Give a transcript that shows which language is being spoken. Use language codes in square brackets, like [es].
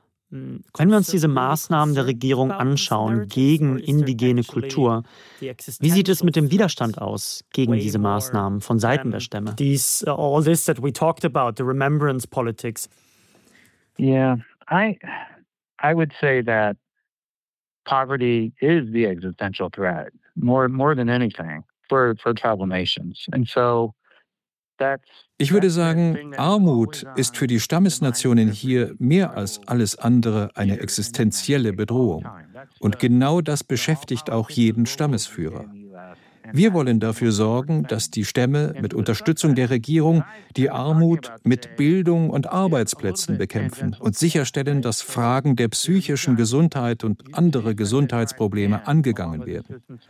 [de] Wenn wir uns diese Maßnahmen der Regierung anschauen gegen indigene Kultur, wie sieht es mit dem Widerstand aus gegen diese Maßnahmen von Seiten der Stämme? [en] All this that we talked about, the remembrance politics. I would say that poverty is the existential threat, more than anything, for tribal nations. And so [de] ich würde sagen, Armut ist für die Stammesnationen hier mehr als alles andere eine existenzielle Bedrohung. Und genau das beschäftigt auch jeden Stammesführer. Wir wollen dafür sorgen, dass die Stämme mit Unterstützung der Regierung die Armut mit Bildung und Arbeitsplätzen bekämpfen und sicherstellen, dass Fragen der psychischen Gesundheit und andere Gesundheitsprobleme angegangen werden.